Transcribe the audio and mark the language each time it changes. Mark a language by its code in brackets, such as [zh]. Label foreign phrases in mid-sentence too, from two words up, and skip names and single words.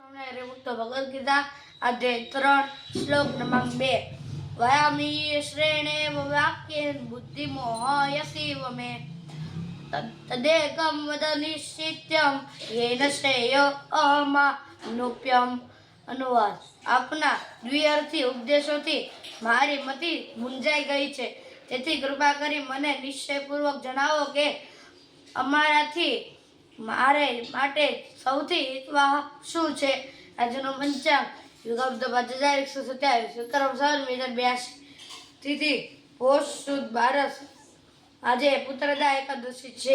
[gu] રે તો ભગવદ ગીતા અધ્યાય 3 શ્લોક ક્રમાંક 2 [sa] वयामी श्रेणेव वाक्येन बुद्धिमोहयसीव मे तदेकं वद निश्चित्यं येन श्रेयो अहमानुप्यम। [gu] अनुवाद આપના દ્વિઅર્થી ઉપદેશોથી મારી મતિ મૂંઝાઈ ગઈ છે, તેથી કૃપા કરી મને નિશ્ચયપૂર્વક જણાવો કે અમારાથી મારે માટે સૌથી હિતવાહ શું છે। આજનો પંચાંગ યુગાબ્દ 5127 વિક્રમ સંવત 2082 તિથિ પોષ સુદ 12 આજે પુત્રદા એકાદશી છે।